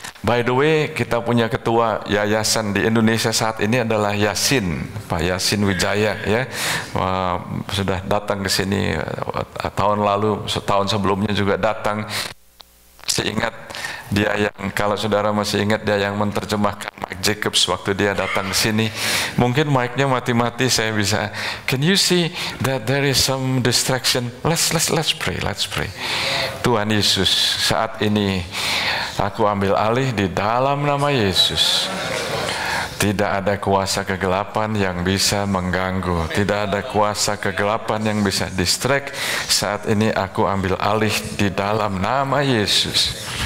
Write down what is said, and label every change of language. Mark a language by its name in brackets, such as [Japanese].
[English] By the way, [Indonesian] kita punya ketua yayasan di Indonesia saat ini adalah Yasin, Pak Yasin Wijaya, ya. Sudah datang ke sini tahun lalu, setahun sebelumnya juga datang. Masih ingat dia yang, kalau saudara masih ingat, dia yang menerjemahkan Mike Jacobs waktu dia datang ke sini. Mungkin mic-nya mati-mati, saya bisa. [English] Can you see that there is some distraction? Let's pray, let's pray. [Indonesian] Tuhan Yesus, saat ini aku ambil alih di dalam nama Yesus. Tidak ada kuasa kegelapan yang bisa mengganggu. Tidak ada kuasa kegelapan yang bisa distract. Saat ini aku ambil alih di dalam nama Yesus.